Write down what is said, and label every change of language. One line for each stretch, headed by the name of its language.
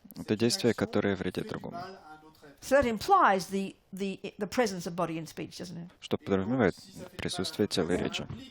Russian: это действие, которое вредит другому.
English: So that implies the presence of body and speech, doesn't it?
Russian: Что подразумевает присутствие тела и речи.